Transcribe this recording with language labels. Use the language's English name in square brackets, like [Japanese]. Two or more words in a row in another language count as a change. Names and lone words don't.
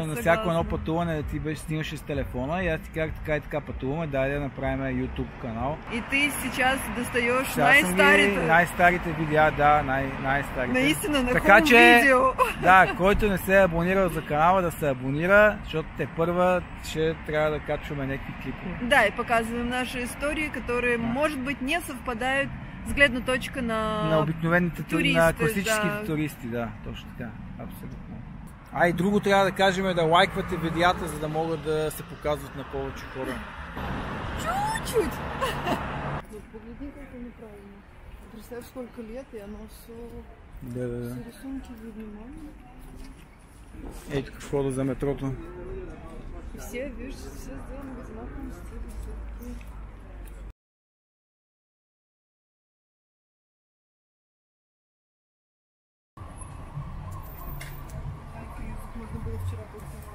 [Bulgarian] на всяко едно пътуване да ти беше снимаше с телефона и аз ти казах така и така пътуваме, дай да направим YouTube канал. [Russian] И ти сейчас достаеш най-старите. [Bulgarian] Най-старите видеа, да, най-старите. Наистина, на така, хубаво видео. Да, който не се е абонирал за канала, да се абонира, защото те първа ще трябва да качваме някакви клипове. Да, и показваме наши истории, [Russian] которые, может быть, не совпадают [Bulgarian] с гледна точка на обикновените туристи, на класическите туристи, да, точно така, абсолютно. И друго трябва да кажем е да лайквате видеята, за да могат да се показват на повече хора. [Russian] Чуть-чуть! [Bulgarian] Погледни как е неправильно. [Russian] Представь, сколько лет, и оно все... Да. Все рисунки видно, мама. [Bulgarian] Ей, тук входа за метрото. [Russian] И все, видишь, все сделано в одинаковом стиле. Можно было вчера просто